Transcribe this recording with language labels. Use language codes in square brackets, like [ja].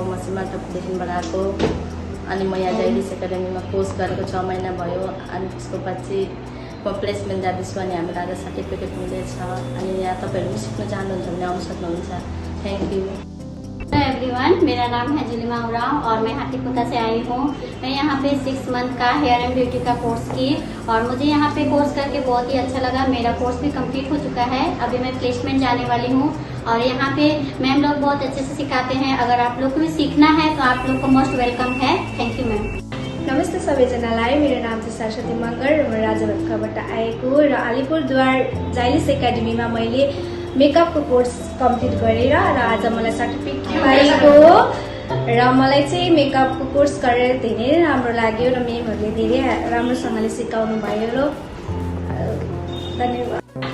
[ne] म सीमान्त ब्युटिसियनबाट आएको। अनि म यहाँ ज़ायलिस एकाडेमीमा कोर्स गरेको 6 महिना भयो। अनि त्यसको पछि म प्लेसमेन्ट जाँदैछु अनि हामीलाई आज सर्टिफिकेट मिलेछ। अनि यहाँ तपाईँहरू पनि सिक्न चाहनुहुन्छ भने आउन सक्नुहुन्छ। [en] Thank you. [hi] हेलो एवरीवन, मेरा नाम है ज़िलिमा उराव और मैं हाथीपुता से आई हूँ। मैं यहाँ पे 6 मंथ का हेयर एंड ब्यूटी का कोर्स की और मुझे यहाँ पे कोर्स करके बहुत ही अच्छा लगा। मेरा कोर्स भी कंप्लीट हो चुका है। अभी मैं प्लेसमेंट जाने वाली हूँ और यहाँ पे मैम लोग बहुत अच्छे से सिखाते हैं। अगर आप लोग को भी सीखना है तो आप लोग को मोस्ट वेलकम है। [en] Thank you ma'am. [ne] नमस्ते सबैजनालाई, मेरो नाम चाहिँ सरस्वती मगर। म राजाभातखाबाट आएको र अलिपुरद्वार ज़ायलिश एकाडेमीमा मैले मेकअपको कोर्स कम्प्लिट गरेर र आज मलाई सर्टिफिकेट पाएको र मलाई चाहिँ मेकअपको कोर्स गरेर धेरै राम्रो लाग्यो र म्यामहरूले धेरै राम्रोसँगले सिकाउनु भयो र धन्यवाद।